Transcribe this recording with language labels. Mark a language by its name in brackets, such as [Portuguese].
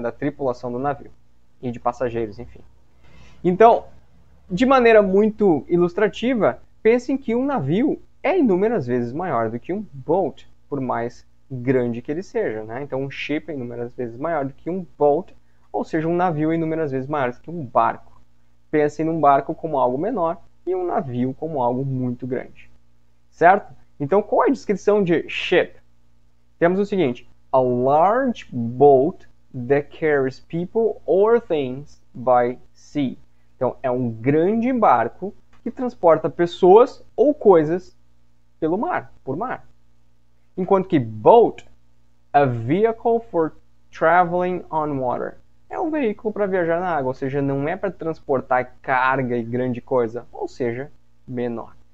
[Portuguese] Da tripulação do navio e de passageiros, enfim. Então, de maneira muito ilustrativa, pensem que um navio é inúmeras vezes maior do que um boat, por mais grande que ele seja, né? Então, um ship é inúmeras vezes maior do que um boat, ou seja, um navio é inúmeras vezes maior do que um barco. Pensem num barco como algo menor e um navio como algo muito grande. Certo? Então, qual é a descrição de ship? Temos o seguinte: [English] a large boat that carries people or things by sea. [Portuguese] Então, é um grande barco que transporta pessoas ou coisas por mar. Enquanto que boat, [English] a vehicle for traveling on water, [Portuguese] é um veículo para viajar na água, ou seja, não é para transportar carga e grande coisa, ou seja, menor.